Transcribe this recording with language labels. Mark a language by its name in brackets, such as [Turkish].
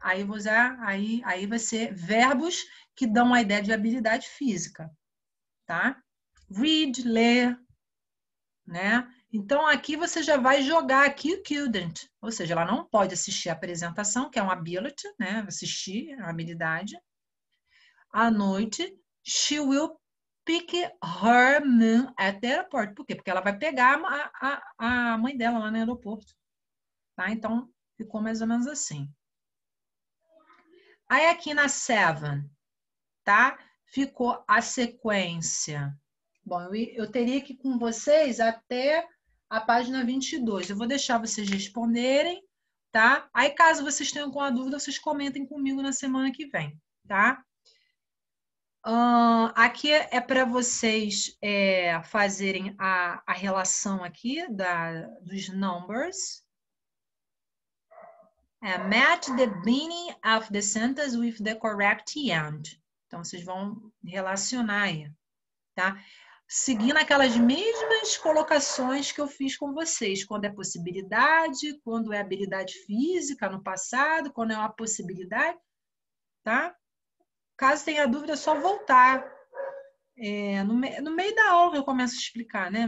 [Portuguese] Aí vou usar, aí vai ser verbos que dão a ideia de habilidade física, tá? Read, ler, né? Então aqui você já vai jogar aqui o couldn't, ou seja, ela não pode assistir a apresentação, que é uma ability, né? Assistir, é uma habilidade. À noite, [English] she will pick her mom at the airport. [Portuguese] Por quê? Porque ela vai pegar a mãe dela lá no aeroporto, tá? Então ficou mais ou menos assim. Aí aqui na 7, tá? Ficou a sequência. Bom, eu teria que ir com vocês até a página 22. Eu vou deixar vocês responderem, tá? Aí, caso vocês tenham alguma dúvida, vocês comentem comigo na semana que vem, tá? Aqui é para vocês fazerem a relação aqui dos numbers. [English] Match the beginning of the sentence with the correct end. [Portuguese] Então, vocês vão relacionar aí, tá? Seguindo aquelas mesmas colocações que eu fiz com vocês. Quando é possibilidade, quando é habilidade física no passado, quando é uma possibilidade, tá? Caso tenha dúvida, é só voltar. No meio da aula eu começo a explicar, né?